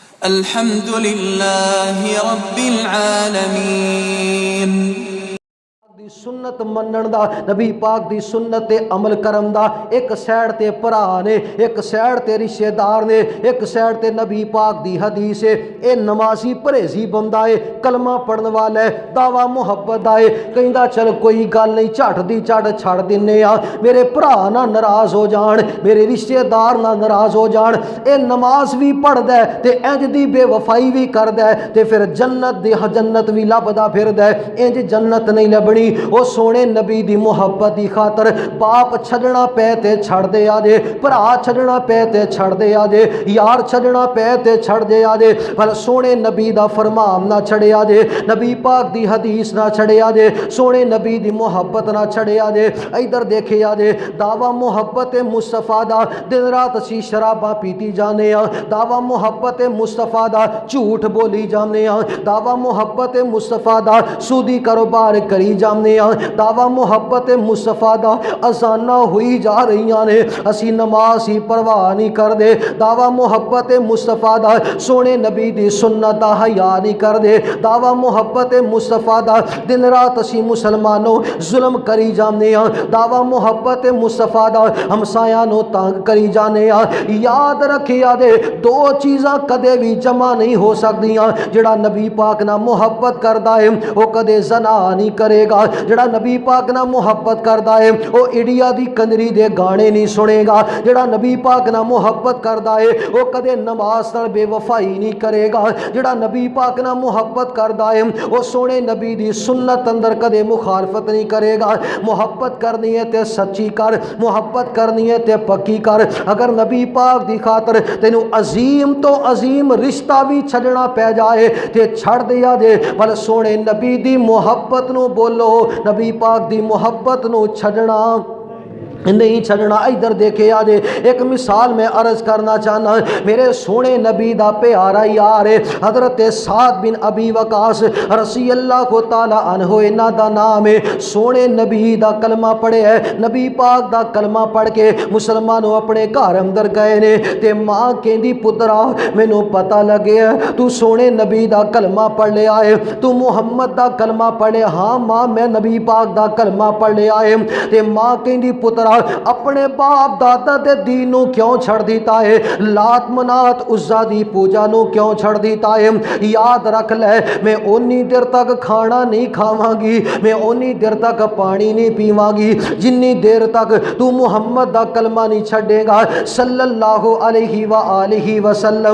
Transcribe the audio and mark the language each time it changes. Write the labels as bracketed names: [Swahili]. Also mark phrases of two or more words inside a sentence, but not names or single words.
[Arabic] الحمد للہ رب العالمین۔ [Punjabi] دی سنت منن دا، نبی پاک دی سنت تے عمل کرن دا، ایک سائیڈ تے بھرا نے، ایک سائیڈ تے رشتہ دار نے، ایک سائیڈ تے نبی پاک دی حدیث ہے۔ اے نمازی پرہیزی بندہ ہے، کلمہ پڑھن والا ہے، دعویٰ محبت دا ہے، کہندا چل کوئی گل نہیں، جھٹ دی جھٹ چھڑ دنے آ، میرے بھرا نہ ناراض ہو جان، میرے رشتہ دار نہ ناراض ہو جان۔ اے نماز بھی پڑھدا ہے تے انج دی بے وفائی بھی کردا ہے تے پھر جنت بھی لبدا پھردا ہے، انج جنت نہیں لبنی۔ او سونے نبی دی محبت دی خاطر باپ چھڈنا پے تے چھڑ دے آ جے، بھرا چھڈنا پے تے چھڑ دے آ جے، یار چھڈنا پے تے چھڑ دے آ جے، پر سونے نبی دا فرمان نہ چھڑے آ جے، نبی پاک دی حدیث نہ چھڑے آ جے، سونے نبی دی محبت نہ چھڑے آ جے۔ ادھر دیکھے آ جے، دعویٰ محبت مصطفیٰ دا، دن رات اسی شراباں پیتی جانے ہاں، دعویٰ محبت مصطفیٰ دا جھوٹ بولی جانے ہاں، دعویٰ محبت مصطفیٰ دا سودی کاروبار کری جانے ہاں، دعویٰ محبت مصطفیٰ دا اذاناں ہوئی جا رہی نے، اسی نماز ہی پرواہ نہیں کر دے، دعویٰ محبت مصطفیٰ دا سونے نبی دی سنت دا حیا نہیں کر دے، دعویٰ محبت مصطفیٰ دا دن رات اسی مسلمانوں ظلم کری جانے ہاں، دعویٰ محبت مصطفیٰ دا ہمسایاں نو تنگ کری جانے ہاں۔ یاد رکھیا دے، دو چیزاں کدے بھی جمع نہیں ہو سکدیاں، جڑا نبی پاک نہ محبت کردا ہے وہ کدے زنا نہیں کرے گا، جڑا نبی پاک نہ محبت کردا ہے وہ انڈیا دی کنجری دے گانے نہیں سنے گا، جڑا نبی پاک نہ محبت کردا ہے وہ کدے نماز نال بے وفائی نہیں کرے گا، جڑا نبی پاک نہ محبت کردا ہے وہ سونے نبی دی سنت اندر کدے مخالفت نہیں کرے گا۔ محبت کرنی ہے تے سچی کر، محبت کرنی ہے تے پکی کر۔ اگر نبی پاک دی خاطر تینوں عظیم تو عظیم رشتہ بھی چھڈنا پہ جائے تے چھڑ دیا دے، پر سونے نبی دی محبت نو بولو، نبی پاک دی محبت نو چھڈنا نہیں چھڑنا۔ ادھر دیکھے آجے، ایک مثال میں عرض کرنا چاہنا، میرے سونے نبی دا پیارا یار حضرت ساتھ بن ابی وقاص [Arabic] رضی اللہ تعالی عنہ، [Punjabi] انہاں دا نام ہے۔ سونے نبی دا کلمہ پڑھے ہے، نبی پاک دا کلمہ پڑھ کے مسلمانوں اپنے گھر اندر گئے نے تے ماں کہندی پترا مینوں پتہ لگے تو سونے نبی دا کلمہ پڑھ لیا ہے، تو محمد دا کلمہ پڑھے؟ ہاں ماں میں نبی پاک دا کلمہ پڑھ لیا ہے۔ تے ماں کہندی پترا اپنے باپ دادا دے دین نو کیوں چھڑ دیتا ہے؟ لات منات عزا دی پوجا نو کیوں چھڑ دیتا ہے؟ یاد رکھ لے، میں اونی دیر تک کھانا نہیں کھاواں گی، میں اونی دیر تک پانی نہیں پیواں گی جنی دیر تک تو محمد دا کلمہ نہیں چھڑے گا [Arabic] صلی اللہ علیہ وآلہ وسلم۔